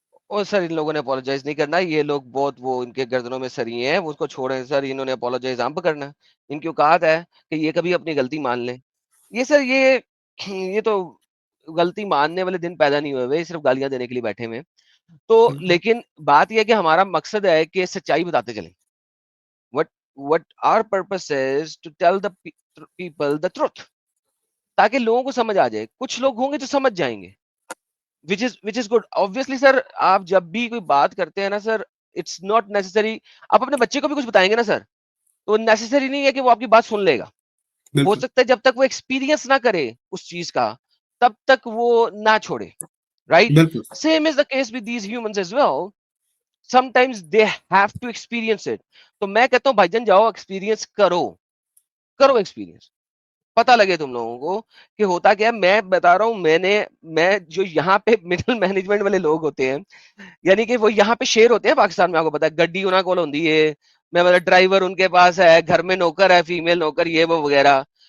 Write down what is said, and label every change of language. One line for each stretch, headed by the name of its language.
Urdu: اور سر ان لوگوں نے اپولوجائز نہیں کرنا, یہ لوگ بہت وہ ان کے گردنوں میں سری ہیں, وہ اس کو چھوڑیں سر, انہوں نے اپولوجائز ہم پہ کرنا, ان کی اوقات ہے کہ یہ کبھی اپنی غلطی مان لیں. یہ سر یہ تو غلطی ماننے والے دن پیدا نہیں ہوئے ہوئے, صرف گالیاں دینے کے لیے بیٹھے ہوئے. تو لیکن بات یہ ہے کہ ہمارا مقصد ہے کہ سچائی بتاتے چلیں.
English: what our purpose is to tell the people the truth,
Urdu: تاکہ لوگوں کو سمجھ آ جائے. کچھ لوگ ہوں گے جو سمجھ جائیں گے,
English: which is good.
Urdu: Obviously سر, آپ جب بھی کوئی بات کرتے ہیں نا سر,
English: it's not necessary,
Urdu: آپ اپنے بچے کو بھی کچھ بتائیں گے نا سر, تو نیسسری نہیں ہے کہ وہ آپ کی بات سن لے گا. ہو سکتا ہے جب تک وہ ایکسپیرینس نہ کرے اس چیز کا تب تک وہ نہ چھوڑے, رائٹ. بالکل
English: Same as the case with these humans as well, sometimes they have to experience it.
Urdu: تو میں کہتا ہوں بھائی جان جاؤ ایکسپیرینس کرو ایکسپیرینس, پتہ لگے تم لوگوں کو کہ ہوتا کیا ہے. میں بتا رہا ہوں, میں جو یہاں پہ مڈل مینجمنٹ والے لوگ ہوتے ہیں, یعنی کہ وہ یہاں پہ شیئر ہوتے ہیں پاکستان میں, آپ کو پتا ہے
Punjabi: گڈی انہاں کول ہوندی ہے,
Urdu: میں مطلب ڈرائیور ان کے پاس ہے, گھر میں نوکر ہے, فیمیل نوکر, یہ وہ وغیرہ.